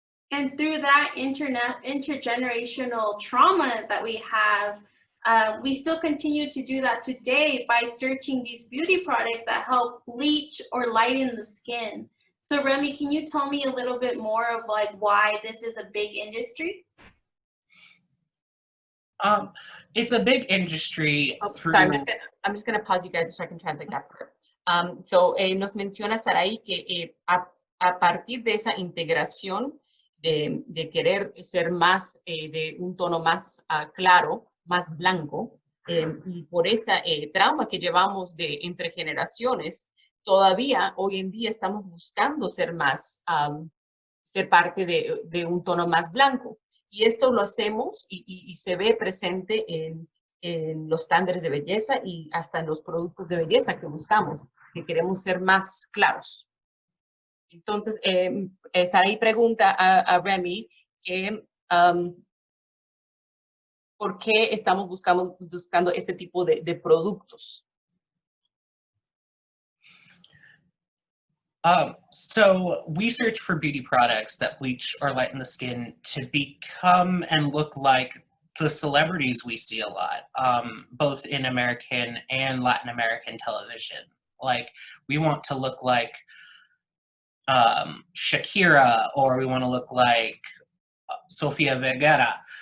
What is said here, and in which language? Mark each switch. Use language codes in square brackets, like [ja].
[en] And through that intergenerational trauma that we have, we still continue to do that today by searching these beauty products that help bleach or lighten the skin. So Remy, can you tell me a little bit more of like why this is a big industry? It's a big industry. Sorry, I'm just gonna pause you guys so I can translate that part. [es] Nos menciona Sarahi que a partir de esa integración de querer ser más, de un tono más claro, más blanco, y por esa trauma que llevamos de entre generaciones, todavía hoy en día estamos buscando ser más, ser parte de un tono más blanco. Y esto lo hacemos y se ve presente en los estándares de belleza y hasta en los productos de belleza que buscamos, que queremos ser más claros. Entonces, Sarahi pregunta a Remy que ¿por qué estamos buscando este tipo de productos? [en] So we search for beauty products that bleach or lighten the skin to become and look like the celebrities we see a lot, both in American and Latin American television. Like, we want to look like Shakira, or we want to look like Sofia Vergara.